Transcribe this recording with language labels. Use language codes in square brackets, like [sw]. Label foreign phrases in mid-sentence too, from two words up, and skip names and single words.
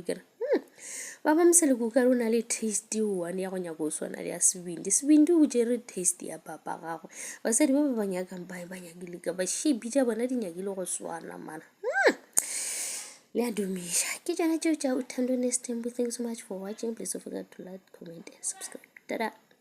[nso] Ke re Baba Mseleku ka re o na le taste one ya go nyaka o swana le ya Sebindi. Sebindi o tšere taste ya papa gagwe. Basadi ba ba nyakang ba nyakile ka ba shape tša bona di nyakile go swana mana. Le a dumiša ke tšona tšeo tša Thando Ixtempwe. [en] Thanks so much for watching. Please don't forget to like, comment and subscribe. Tada.